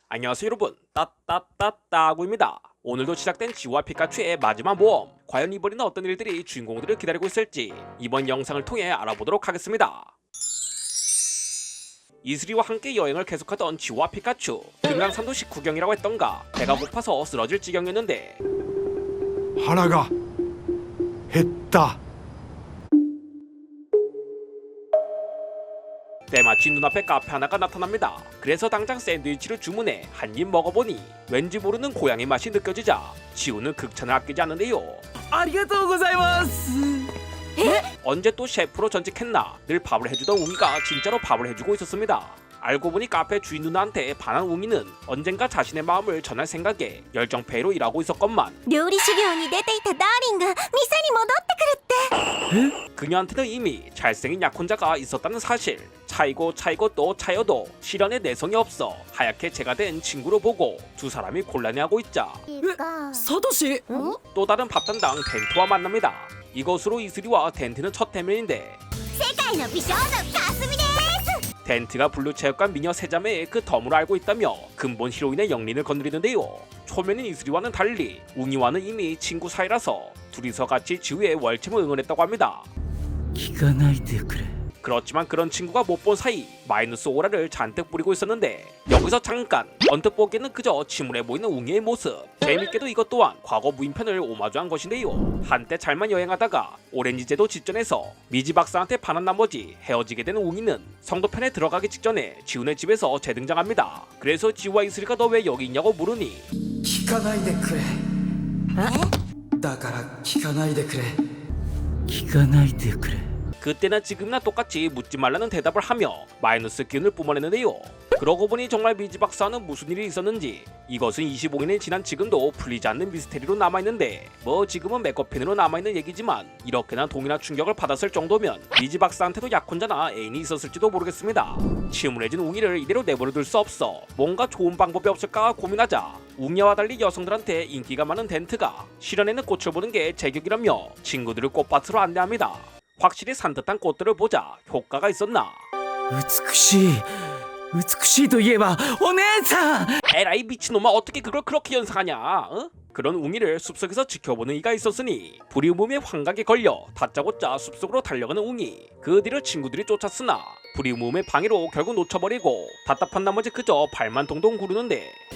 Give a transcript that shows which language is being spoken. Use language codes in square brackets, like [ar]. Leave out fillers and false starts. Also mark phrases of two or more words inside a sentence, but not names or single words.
[ko] 안녕하세요 여러분, 따따따따구입니다. 오늘도 시작된 지우와 피카츄의 마지막 모험, 과연 이번에는 어떤 일들이 주인공들을 기다리고 있을지 이번 영상을 통해 알아보도록 하겠습니다. 이슬이와 함께 여행을 계속하던 지우와 피카츄, 금강산도 식후경이라고 했던가 배가 고파서 쓰러질 지경이었는데 [ja] 腹が減った。 [ko] 때마침 눈앞에 카페 하나가 나타납니다. 그래서 당장 샌드위치를 주문해 한 입 먹어보니 왠지 모르는 고향의 맛이 느껴지자 지우는 극찬을 아끼지 않는데요. [ja] ありがとうございます。 [ko] 언제 또 셰프로 전직했나 늘 밥을 해주던 웅이가 진짜로 밥을 해주고 있었습니다. 알고 보니 카페 주인 누나한테 반한 웅이는 언젠가 자신의 마음을 전할 생각에 열정페이로 일하고 있었건만 [ja] 料理修行に出ていたダーリンが店に戻ってくるって。 [ko] 그녀한테는 이미 잘생긴 약혼자가 있었다는 사실, 차이고 또 차여도 실연에 내성이 없어 하얗게 재가 된 친구로 보고 두 사람이 곤란해하고 있자 サトシ、 또 다른 밥 담당 덴트와 만납니다. 이것으로 이슬이와 덴트는 첫 대면인데 [ja] 世界の美少女かすみです。 [ko] 덴트가 블루체육관 미녀 세자매의 그 덤으로 알고 있다며 근본 히로인의 영린을 건드리는데요. 초면인 이슬이와는 달리 웅이와는 이미 친구 사이라서 둘이서 같이 지우의 월침을 응원했다고 합니다. [ja] 聞かないでくれ。 [ko] 그렇지만 그런 친구가 못 본 사이 마이너스 오라를 잔뜩 뿌리고 있었는데 여기서 잠깐 언뜻 보기에는 그저 침울해 보이는 웅이의 모습. 재밌게도 이것 또한 과거 무인편을 오마주한 것인데요. 한때 잘만 여행하다가 오렌지제도 직전에서 미지 박사한테 반한 나머지 헤어지게 되는 웅이는 성도편에 들어가기 직전에 지훈의 집에서 재등장합니다. 그래서 지우와 이슬이가 너 왜 여기 있냐고 물으니 [ja] 聞かないでくれ。だから聞かないでくれ。聞かないでくれ。 [ko] 그때나 지금이나 똑같이 묻지 말라는 대답을 하며 마이너스 기운을 뿜어내는데요. 그러고 보니 정말 미지 박사는 무슨 일이 있었는지 이것은 25년이 지난 지금도 풀리지 않는 미스테리로 남아있는데 뭐 지금은 맥거핀으로 남아있는 얘기지만 이렇게나 동이나 충격을 받았을 정도면 미지 박사한테도 약혼자나 애인이 있었을지도 모르겠습니다. 침울해진 웅이를 이대로 내버려둘 수 없어 뭔가 좋은 방법이 없을까 고민하자 웅이와 달리 여성들한테 인기가 많은 덴트가 실연에는 꽃을 보는 게 제격이라며 친구들을 꽃밭으로 안내합니다. 확실히 산뜻한 꽃들을 보자 효과가 있었나? [ja] 美しいといえばお姉さん。 [ko] 에라이 미친놈아 어떻게 그걸 그렇게 연상하냐? 어? 그런 웅이를 숲속에서 지켜보는 이가 있었으니 부리움의 환각에 걸려 다짜고짜 숲속으로 달려가는 웅이 그 뒤를 친구들이 쫓았으나 부리움의 방해로 결국 놓쳐버리고 답답한 나머지 그저 발만 동동 구르는데